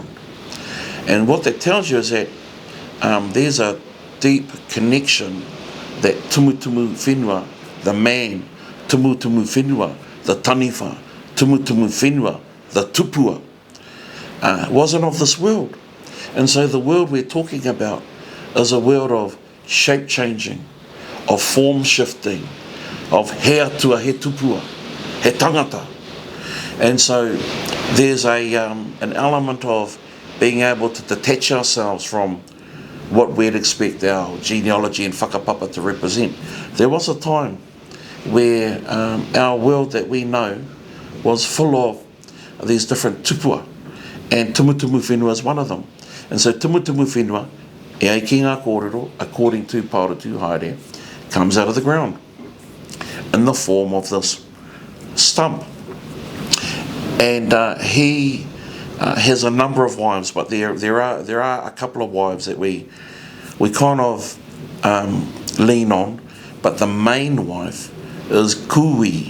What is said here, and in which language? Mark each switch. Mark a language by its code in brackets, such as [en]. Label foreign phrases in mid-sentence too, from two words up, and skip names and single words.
[en] And what that tells you is that there's a deep connection that Tumutumu Whenua, the man, Tumutumu Whenua, the taniwha, Tumutumu Whenua, the tupua, wasn't of this world. And so the world we're talking about is a world of shape changing, of form shifting, of [mi] he atua, he tupua, he tangata. [en] And so there's an element of being able to detach ourselves from what we'd expect our genealogy and whakapapa to represent. There was a time where our world that we know was full of these different tupua, and Tumutumu Whenua is one of them. And so Tumutumu Whenua, [mi] e ai ki ngā kōrero, [en] according to Paora Tūhaere, comes out of the ground in the form of this stump. And he has a number of wives, but there are a couple of wives that we kind of lean on, but the main wife is Kui.